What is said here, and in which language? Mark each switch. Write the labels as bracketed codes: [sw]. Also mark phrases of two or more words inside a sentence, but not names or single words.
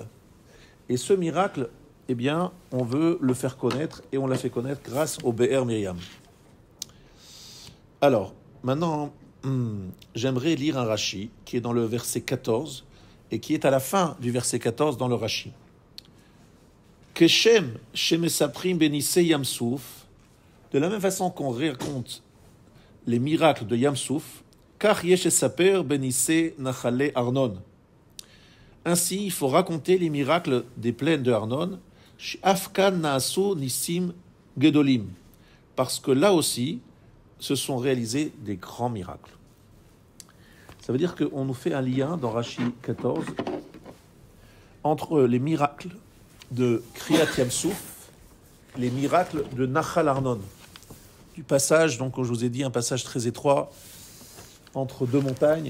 [fr] Et ce miracle, eh bien, on veut le faire connaître et on l'a fait connaître grâce au Be'er Miriam. Alors, maintenant, j'aimerais lire un Rashi qui est dans le verset 14 et qui est à la fin du verset 14 dans le Rashi. [he] כשם שמספרים בנסי ים סוף, [fr] de la même façon qu'on raconte les miracles de Yamsouf, car [he] יש אספר בנסי נחלי ארנון. [fr] Ainsi, il faut raconter les miracles des plaines de Arnon, [he] אף כאן נעשו נסים גדולים, [fr] parce que là aussi, se sont réalisés des grands miracles. Ça veut dire qu'on nous fait un lien dans Rashi 14 entre les miracles de Kriyat Yamsouf, les miracles de Nachal Arnon, du passage, donc, comme je vous ai dit, un passage très étroit entre deux montagnes.